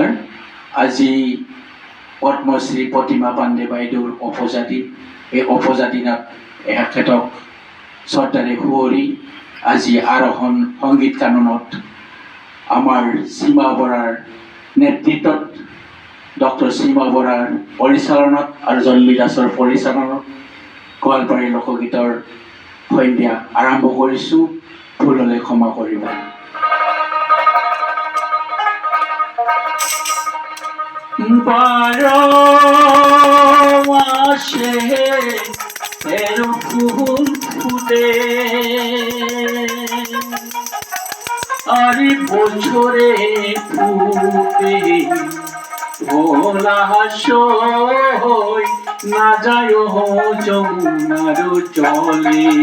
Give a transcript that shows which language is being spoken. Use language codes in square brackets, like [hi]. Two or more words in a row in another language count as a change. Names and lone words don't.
[as] আজি পদ্মশ্ৰী প্ৰতিমা পাণ্ডে বাইদেউৰ অপজাতি, এই অপজাতিনাত এখেতক শ্ৰদ্ধাৰে সুঁৱৰি আজি আৰোহণ সংগীত কাননত আমাৰ সীমা বৰাৰ নেতৃত্বত, ডক্টৰ সীমা বৰাৰ পৰিচালনাত আৰু জন্মী দাসৰ পৰিচালনাত গোৱালপাৰী লোকগীতৰ সন্ধ্যা আৰম্ভ কৰিছোঁ। ভুল হ'লে ক্ষমা কৰিব। [bn] বারো মাসে তেরো ফুল ফুটে, আর বছরে ফুটে ভোলা সই না যায় যমুনার জলে,